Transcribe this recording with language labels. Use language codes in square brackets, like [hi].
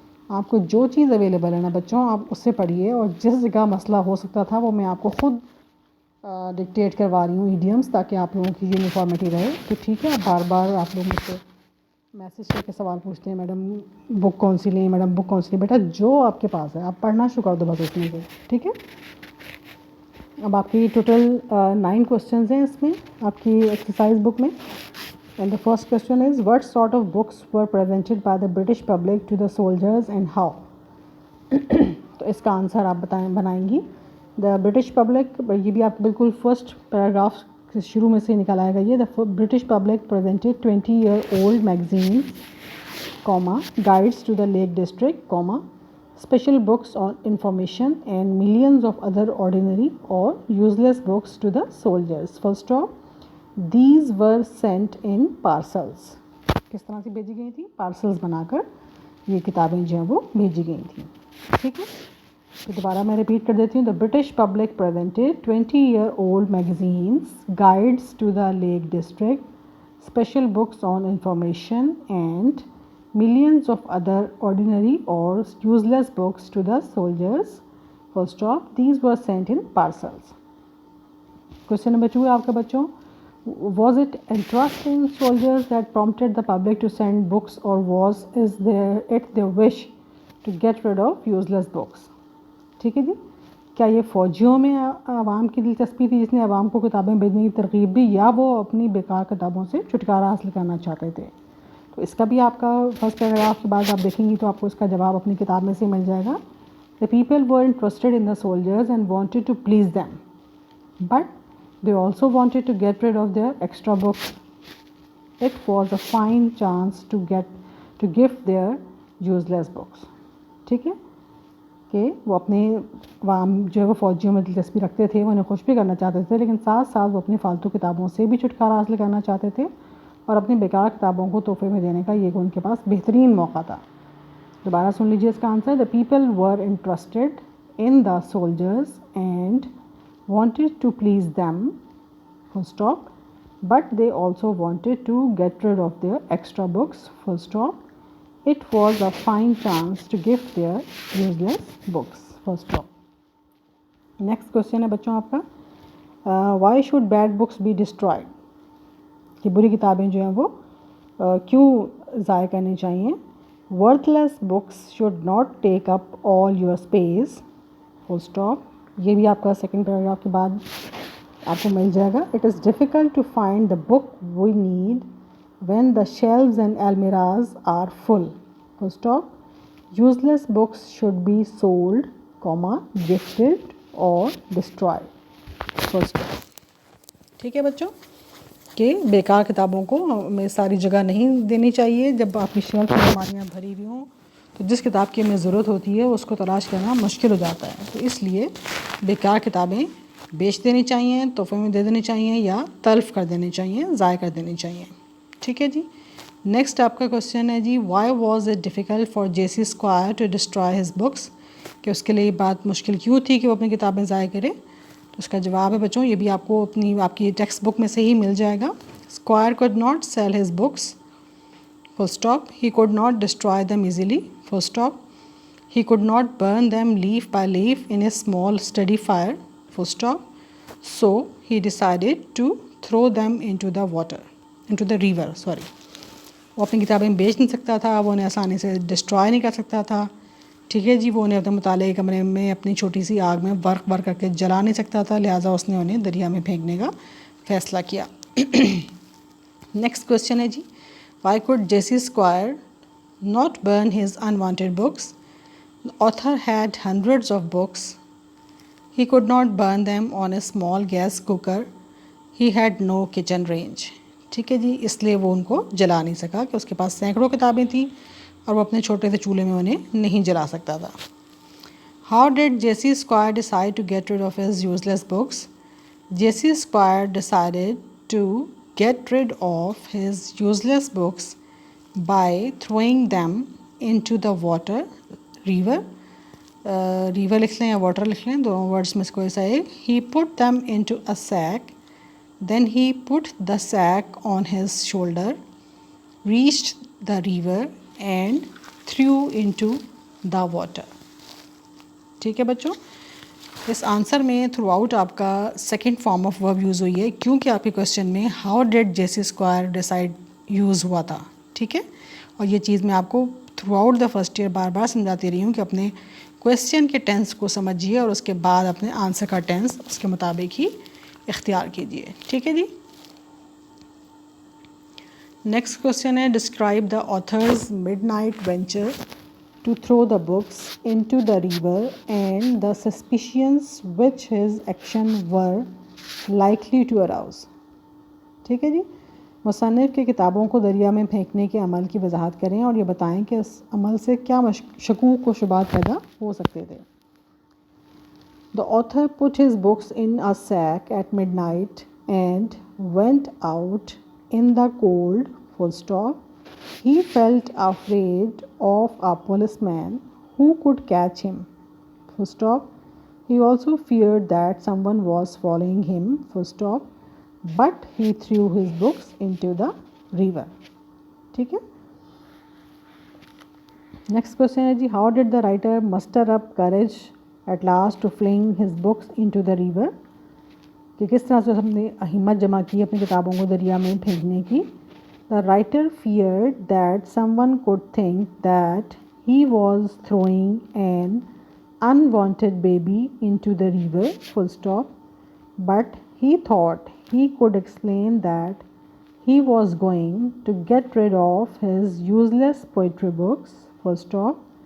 [ur] آپ کو جو چیز اویلیبل ہے نا بچوں، آپ اس سے پڑھیے. اور جس جگہ مسئلہ ہو سکتا تھا وہ میں آپ کو خود ڈکٹیٹ کروا رہی ہوں ایڈیمس، تاکہ آپ لوگوں کی یونیفارمٹی رہے. تو ٹھیک ہے. بار بار آپ لوگ مجھ سے میسیج کر کے سوال پوچھتے ہیں میڈم بک کون سی لیں، میڈم بک کون سی لیں. بیٹا جو آپ کے پاس ہے آپ پڑھنا شروع کر دو بس اس میں سے. ٹھیک ہے. اب آپ کی ٹوٹل 9 کوشچنز ہیں اس میں آپ کی ایکسرسائز بک میں. [en] And the first question is what sort of books were presented by the British public to the soldiers and how. [ur] تو اس کا آنسر آپ بنائیں گی. [en] the British public, [ur] یہ بھی آپ بالکل فرسٹ پیراگراف شروع میں سے نکال آئے گا. یہ [en] The British public presented 20-year-old magazines, guides to the Lake District, special books on information and millions of other ordinary or useless books to the soldiers. Full stop. These were sent in parcels. [ur] کس طرح سے بھیجی گئی تھیں؟ Parcels بنا کر یہ کتابیں جو ہیں وہ بھیجی گئی تھیں. ٹھیک ہے. تو دوبارہ میں ریپیٹ کر دیتی ہوں. [en] The British public presented 20-year-old magazines, guides to the Lake District, special books on information and millions of other ordinary or useless books to the soldiers. Full stop. These were sent in parcels. Question number 2 [ur] ہے آپ کا بچوں. [en] Was it interest in soldiers that prompted the public to send books, or was it their wish to get rid of useless books? [ur] ٹھیک ہے جی. کیا یہ فوجیوں میں عوام کی دلچسپی تھی جس نے عوام کو کتابیں بھیجنے کی ترغیب دی، یا وہ اپنی بیکار کتابوں سے چھٹکارا حاصل کرنا چاہتے تھے؟ تو اس کا بھی آپ کا فرسٹ پیراگراف کے بعد آپ دیکھیں گی تو آپ کو اس کا جواب اپنی کتاب میں سے مل جائے گا. [en] The people were interested in the soldiers and wanted to please them, but they also wanted to get rid of their extra books. It was a fine chance to give their useless books. [ur] ٹھیک ہے کہ وہ اپنے عوام جو ہے وہ فوجیوں میں دلچسپی رکھتے تھے، وہ انہیں خوش بھی کرنا چاہتے تھے، لیکن ساتھ ساتھ وہ اپنی فالتو کتابوں سے بھی چھٹکارا حاصل کرنا چاہتے تھے، اور اپنی بیکار کتابوں کو تحفے میں دینے کا یہ ان کے پاس بہترین موقع تھا. دوبارہ سن لیجیے اس کا answer. [en] The people were interested in the soldiers and wanted to please them, full stop, but they also wanted to get rid of their extra books, full stop. It was a fine chance to give their useless books, full stop. [ur] Next question ہے بچوں آپ کا. [en] Why should bad books be destroyed? [ur] کہ بری کتابیں جو ہیں وہ کیوں ضائع کرنی چاہیے؟ [en] Worthless books should not take up all your space, full stop. [ur] یہ بھی آپ کا سیکنڈ پیراگراف کے بعد آپ کو مل جائے گا. [en] It is difficult to find the book we need when the shelves and almirahs are full, full stop. Useless books should be sold, gifted اور destroyed, full stop. [ur] ٹھیک ہے بچوں کہ بیکار کتابوں کو ہمیں ساری جگہ نہیں دینی چاہیے. جب آپ کی شیلف میں الماریاں بھری ہوئی ہوں تو جس کتاب کی ہمیں ضرورت ہوتی ہے اس کو تلاش کرنا مشکل ہو جاتا ہے. تو اس لیے بیکار کتابیں بیچ دینی چاہیے، تحفے میں دے دینی چاہیے، یا تلف کر دینی چاہیے، ضائع کر دینی چاہیے. ٹھیک ہے جی. نیکسٹ آپ کا کوشچن ہے جی. [en] Why was it difficult for J C Squire to destroy his books? [ur] کہ اس کے لیے یہ بات مشکل کیوں تھی کہ وہ اپنی کتابیں ضائع کرے؟ تو اس کا جواب ہے بچوں، یہ بھی آپ کو آپ کی ٹیکسٹ بک میں سے ہی مل جائے گا. [en] Squire could not sell his books, full stop. He could not destroy them easily, full stop. He could not burn them leaf by leaf in a small steady fire, full stop. So he decided to throw them into the river. Sorry. [ur] وہ اپنی کتابیں بیچ نہیں سکتا تھا, وہ انہیں آسانی سے ڈسٹرائے نہیں کر سکتا تھا, ٹھیک ہے جی. وہ انہیں اپنے مطالعے کمرے میں اپنی چھوٹی سی آگ میں برق کر کے جلا نہیں سکتا تھا, لہٰذا اس نے انہیں دریا میں پھینکنے کا فیصلہ کیا. [en] next question [ur] ہے جی, [en] Why could J C Squire not burn his unwanted books? The author had hundreds of books. He could not burn them on a small gas cooker. He had no kitchen range. [ur] ٹھیک ہے جی, اس لیے وہ ان کو جلا نہیں سکا کہ اس کے پاس سینکڑوں کتابیں تھیں اور وہ اپنے چھوٹے سے چولہے میں انہیں نہیں جلا سکتا تھا. [en] How did J.C. Squire decide to get rid of his useless books? J.C. Squire decided to get rid of his useless books by throwing them into the river. [ur] River لکھ لیں یا واٹر لکھ لیں, دونوں ورڈس میں سے کوئی سا ایک. [en] He put them into a sack. Then he put the sack on his shoulder, reached the river and threw into the water. [ur] ٹھیک ہے بچوں, اس آنسر میں تھرو آؤٹ آپ کا second form of verb use ہوئی ہے, کیونکہ آپ کے کویشچن میں [en] how did J C Squire decide [ur] یوز ہوا تھا. ٹھیک ہے, اور یہ چیز میں آپ کو through out the first year بار بار سمجھاتی رہی ہوں کہ اپنے کویشچن کے ٹینس کو سمجھیے اور اس کے بعد اپنے آنسر کا ٹینس اس کے مطابق ہی اختیار کیجیے. ٹھیک ہے جی. [en] Next question ہے, describe the author's midnight venture to throw the books into the river and the suspicions which his action were likely to arouse. [ur] ٹھیک ہے جی, مصنف کے کتابوں کو دریا میں پھینکنے کے عمل کی وضاحت کریں اور یہ بتائیں کہ اس عمل سے کیا شکوک و شبہات پیدا ہو سکتے تھے. [en] The author put his books in a sack at midnight and went out in the cold, full stop. He felt afraid of a policeman who could catch him, full stop. He also feared that someone was following him, full stop. But he threw his books into the river. [ur] ٹھیک ہے. [en] next question [ur] ہے جی, [en] how did the writer muster up courage at last to fling his books into the river? [ur] کہ کس طرح سے ہم نے ہمت جمع کی اپنی کتابوں کو دریا میں پھینکنے کی. [en] The writer feared that someone could think that he was throwing an unwanted baby into the river, full stop. But he thought he could explain that he was going to get rid of his useless poetry books, full stop.